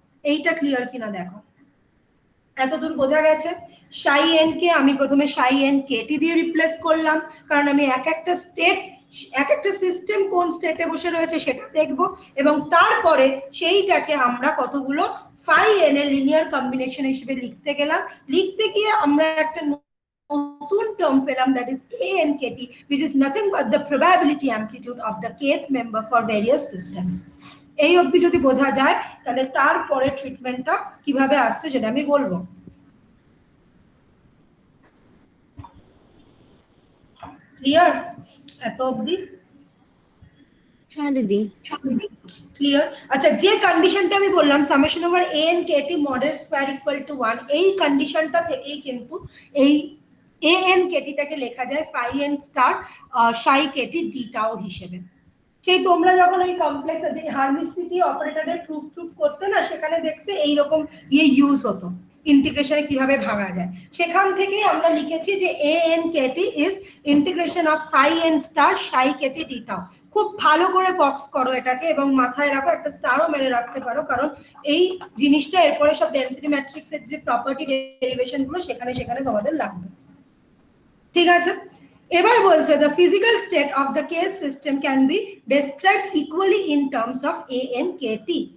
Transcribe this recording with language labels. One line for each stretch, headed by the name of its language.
Bangla: এইটা ক্লিয়ার কিনা দেখো, এতদূর বোঝা গেছে? সাই এন কে আমি প্রথমে সাই এন কেটি দিয়ে রিপ্লেস করলাম, কারণ আমি এক একটা স্টেট, এক একটা সিস্টেম কোন স্টেটে বসে রয়েছে সেটা দেখব, এবং তারপরে সেইটাকে আমরা কতগুলো ফাই এন এর লিনিয়ার কম্বিনেশন হিসেবে লিখতে গেলাম। লিখতে গিয়ে আমরা একটা নতুন টার্ম পেলাম,
English: That is ANKT, which is nothing but the probability amplitude of the kth member for various systems.
Bangla: এই অবধি যদি বোঝা যায়, তাহলে তারপরে ট্রিটমেন্টটা কিভাবে আসছে সেটা আমি বলবো। ক্লিয়ার এত অবধি? হ্যাঁ দিদি। ক্লিয়ার? আচ্ছা, যে কন্ডিশনটা আমি বললাম summation over ANKT model square equal to 1, এই কন্ডিশনটা থেকেই কিন্তু এই ANKTটাকে লেখা যায় ফাই এন স্টার সাই কেটি ডিটাও হিসেবে। সেই তোমরা যখন ওই কমপ্লেক্স হারমিসিটি অপারেটরের প্রুফ করতে না, সেখানে দেখতে এইরকম ইউজ হতো, ইন্টিগ্রেশনে কিভাবে ভাঙা যায়, সেখান থেকেই আমরা লিখেছি যে ANKT is integration of phi N star Sai Katie ডিটাও। খুব ভালো করে বক্স করো এটাকে, এবং মাথায় রাখো, একটা স্টারও মেরে রাখতে পারো, কারণ এই জিনিসটা এরপরে সব ডেনসিটি ম্যাট্রিক্সের যে প্রপার্টি ডেরিভেশন গুলো সেখানে সেখানে তোমাদের লাগবে। ঠিক আছে, এবার বলছে
English: the physical state of the kth system can be described equally in terms of ANKT.